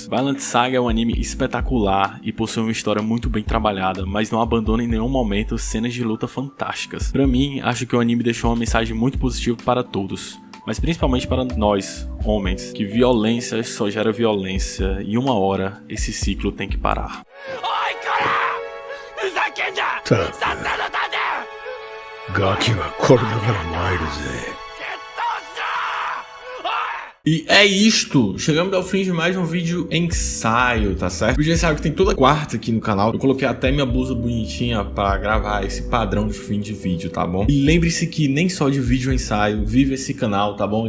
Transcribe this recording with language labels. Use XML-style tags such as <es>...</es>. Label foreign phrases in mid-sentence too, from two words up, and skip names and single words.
<pt>Vinland Saga é um anime espetacular e possui uma história muito bem trabalhada, mas não abandona em nenhum momento cenas de luta fantásticas. Pra mim, acho que o anime deixou uma mensagem muito positiva para todos, mas principalmente para nós, homens, que violência só gera violência e uma hora esse ciclo tem que parar. Tá.</pt> <ja>ガキはこれだから参るぜ。</ja> <pt>E é isto, chegamos ao fim de mais um vídeo ensaio, tá certo? O vídeo ensaio que tem toda quarta aqui no canal. Eu coloquei até minha blusa bonitinha pra gravar esse padrão de fim de vídeo, tá bom? E lembre-se que nem só de vídeo ensaio vive esse canal, tá bom?</pt>